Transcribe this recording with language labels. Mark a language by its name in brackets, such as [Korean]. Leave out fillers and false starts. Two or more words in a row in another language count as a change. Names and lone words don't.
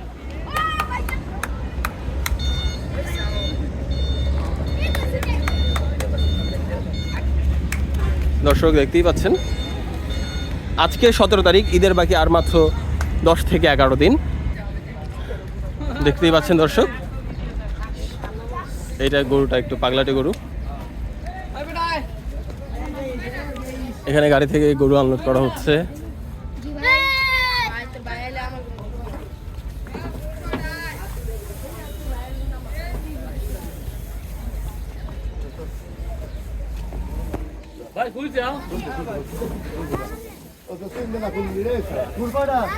[Bangla] দর্শক দেখতেই পাচ্ছেন আজকে 17 তারিখ, ঈদের বাকি আর মাত্র 10 থেকে 11 দিন। দেখতেই পাচ্ছেন দর্শক, এইটা গরুটা একটু পাগলাটে গরু। এখানে গাড়ি থেকে গরু আনলোড করা হচ্ছে। [Portuguese] Vai, cuide, ó. Eu tô sendo na direita. Curva.